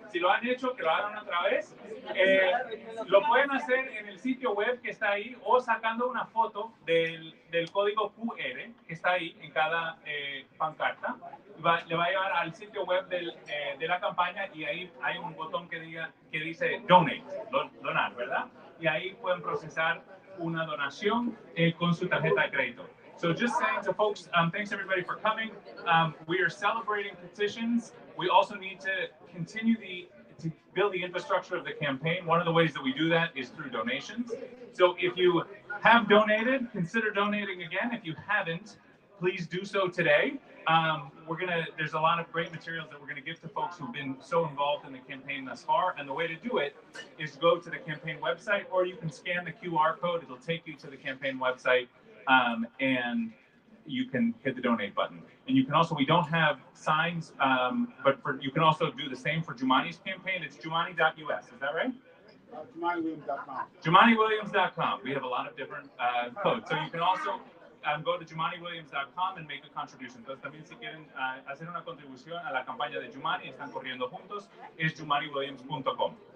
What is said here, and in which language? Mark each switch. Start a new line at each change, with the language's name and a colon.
Spanish: Si lo han hecho, que lo hagan otra vez. Lo pueden hacer en el sitio web que está ahí o sacando una foto del código QR que está ahí en cada pancarta. Le va a llevar al sitio web de la campaña y ahí hay un botón que dice Donate, donar, ¿verdad? Y ahí pueden procesar una donación con su tarjeta de crédito.
English: So just saying to folks, thanks everybody for coming. We are celebrating petitions. We also need to continue to build the infrastructure of the campaign. One of the ways that we do that is through donations. So if you have donated, consider donating again. If you haven't, please do so today. There's a lot of great materials that we're gonna give to folks who've been so involved in the campaign thus far. And the way to do it is go to the campaign website, or you can scan the QR code. It'll take you to the campaign website, and you can hit the donate button. And you can also, we don't have signs, but you can also do the same for Jumaane's campaign. It's jumaane.us, is that right? JumaneWilliams.com. JumaneWilliams.com. We have a lot of different codes. So you can also go to JumaneWilliams.com and make a contribution.
Spanish: Entonces también si quieren hacer una contribución a la campaña de Jumaane, están corriendo juntos, es JumaneWilliams.com.